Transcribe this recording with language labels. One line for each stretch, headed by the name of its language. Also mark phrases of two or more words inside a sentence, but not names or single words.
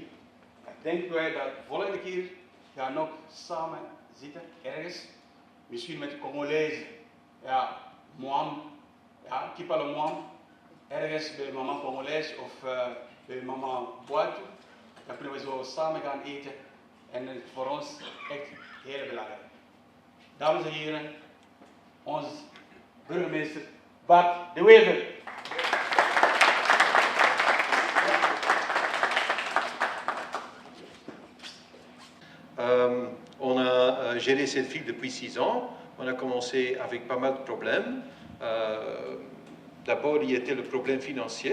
Dutch: Denken wij dat volgende keer gaan we ook samen zitten ergens, misschien met de Congolezen, ja, Moam, ja, Kipale Moam, ergens bij mama Congolees of bij mama Boatu. Dan kunnen we zo samen gaan eten en dat is voor ons echt heel belangrijk. Dames en heren, onze burgemeester Bart de Wever.
French: On a géré cette ville depuis 6 ans. On a commencé avec pas mal de problèmes. D'abord, il y était le problème financier.